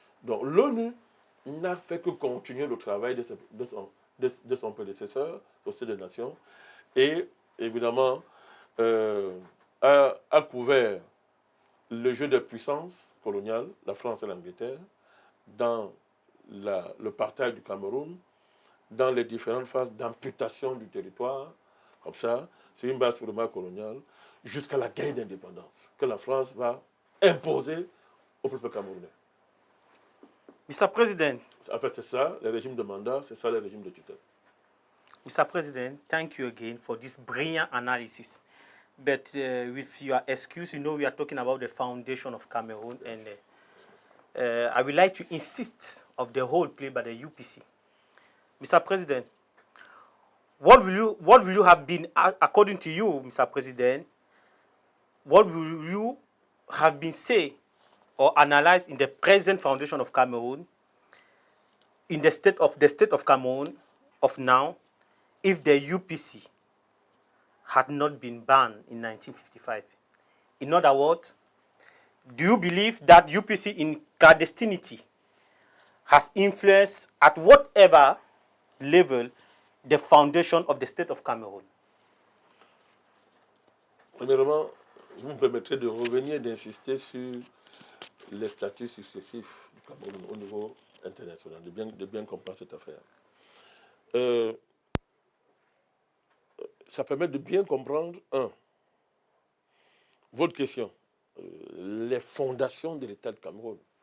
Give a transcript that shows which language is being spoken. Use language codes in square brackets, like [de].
[fr] Donc l'ONU n'a fait que continuer le travail de son prédécesseur, Société des Nations, et évidemment a couvert le jeu des puissances coloniales, la France et l'Angleterre, dans le partage du Cameroun, dans les différentes phases d'amputation du territoire, comme ça, c'est une base purement coloniale, jusqu'à la guerre d'indépendance que la France va imposer au peuple camerounais. [en] Mr. President. [fr] En fait, c'est ça, les régimes de mandat, c'est ça, les régimes de tutelle. [en] Mr. President, thank you again for this brilliant analysis. But with your excuse, we are talking about the foundation of Cameroon, and I would like to insist of the role played by the UPC. Mr. President, what will you have been, according to you, Mr. President, what will you have been say or analyzed in the present foundation of Cameroon, in the state of Cameroon of now, if the UPC had not been banned in 1955? In other words, do you believe that UPC in clandestinity has influenced at whatever level the foundation of the state of Cameroon? [fr] Premièrement, vous me permettrez de revenir, d'insister sur les statuts successifs du Cameroun au niveau international, de bien comprendre cette affaire. Ça permet de bien comprendre, votre question, les fondations de l'État de Cameroun.